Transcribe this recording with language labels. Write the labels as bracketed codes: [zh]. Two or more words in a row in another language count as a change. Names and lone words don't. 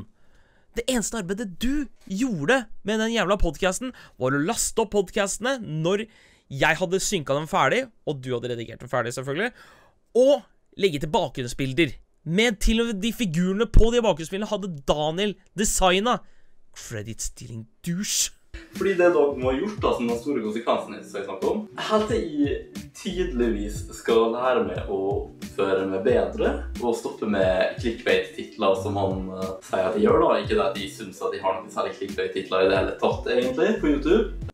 [no] Det eneste arbeidet du gjorde med den jævla podcasten var å laste opp podcastene når jeg hadde synket dem ferdig, og du hadde redigert dem ferdig selvfølgelig, og legge til bakgrunnsbilder. Med til og med de figurene på de bakgrunnsbildene hadde Daniel designet. [en] Credit stealing douche. [no] Fordi det Dag må ha gjort da, som den store konsekvensen som jeg snakket om, helt til jeg tydeligvis skal lære meg å føre meg bedre, og stoppe med clickbait-titler som han sier at jeg gjør da. Ikke det at jeg synes at jeg har noen særlig clickbait-titler i det hele tatt egentlig på YouTube.